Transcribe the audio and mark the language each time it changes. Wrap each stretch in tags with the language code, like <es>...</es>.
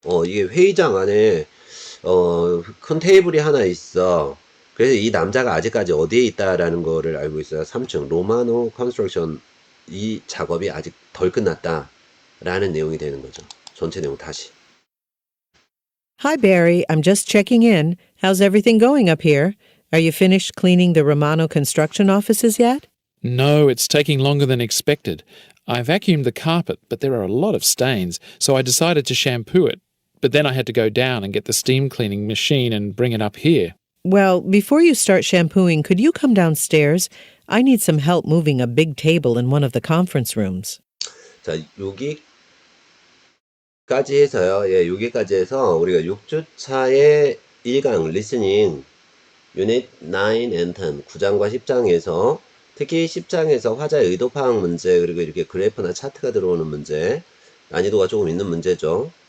<ko>이게 회의장 안에 큰 테이블이 하나 있어. 그래서 이 남자가 아직까지 어디에 있다라는 거를 알고 있어요. 3층 로마노 컨스트럭션 이 작업이 아직 덜 끝났다라는 내용이 되는 거죠. 전체 내용 다시.</ko> <en>Hi, Barry. I'm just checking in. How's everything going up here? Are you finished cleaning the Romano construction offices yet? No, it's taking longer than expected. I vacuumed the carpet, but there are a lot of stains, so I decided to shampoo it. But then I had to go down and get the steam cleaning machine and bring it up here. Well, before you start shampooing, could you come downstairs? I need some help moving a big table in one of the conference rooms.</en> <ko>자, 여기까지 해서요. 예, 여기까지 해서 우리가 6주차의 1강 리스닝 유닛 9 and 10 9장과 10장에서 특히 10장에서 화자의 의도 파악 문제 그리고 이렇게 그래프나 차트가 들어오는 문제 난이도가 조금 있는 문제죠.</ko>